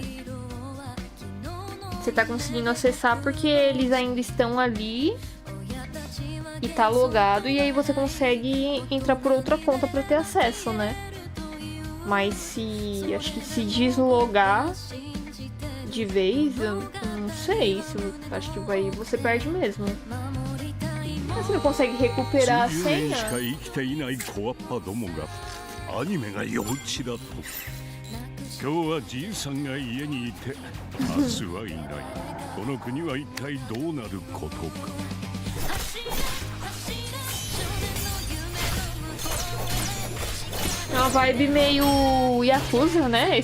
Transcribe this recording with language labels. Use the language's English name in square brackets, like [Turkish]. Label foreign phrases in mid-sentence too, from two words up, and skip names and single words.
[Portuguese] Você tá conseguindo acessar porque eles ainda estão ali e tá logado, e aí você consegue entrar por outra conta pra ter acesso, né? Mas se... acho que se deslogar de vez, eu não sei, acho que aí você perde mesmo. Mas você não consegue recuperar a senha? [Japanese] アニメが幼稚だと今日はじいさんが家にいて明日はいないこの国は一体どうなることか [Portuguese] É uma vibe meio Yakuza, né?